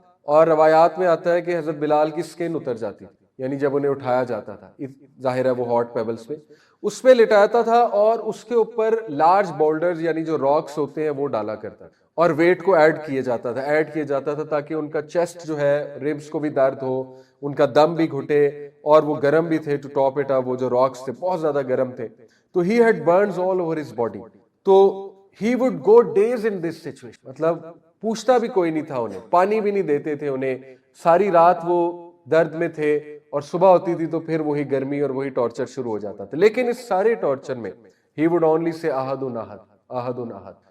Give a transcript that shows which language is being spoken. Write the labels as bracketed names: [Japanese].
[Urdu] اور روایات میں آتا ہے کہ حضرت بلال کی سکن اتر جاتی تھی, یعنی جب انہیں اٹھایا جاتا تھا, ظاہر ہے وہ ہاٹ پیبلز پہ, اس پہ لٹاتا تھا, اور اس کے اوپر لارج بولڈرز یعنی جو راکس ہوتے ہیں وہ ڈالا کرتا تھا, اور ویٹ کو ایڈ کیا جاتا تھا تاکہ ان کا چیسٹ جو ہے, ریبس کو بھی درد ہو, ان کا دم بھی گھٹے, اور وہ گرم بھی تھے. [English] to top it up, [Urdu] وہ جو راکس تھے بہت زیادہ گرم تھے. [English] تو he had burns all over his body. [Urdu] تو [English] he would go days in this situation, [Urdu] مطلب پوچھتا بھی کوئی نہیں تھا انہیں, پانی بھی نہیں دیتے تھے انہیں, ساری رات وہ درد میں تھے, اور صبح ہوتی تھی تو پھر وہی گرمی اور وہی ٹارچر شروع ہو جاتا تھا. لیکن اس سارے ٹارچر میں [English] he would only say [Arabic] احد احد احد احد.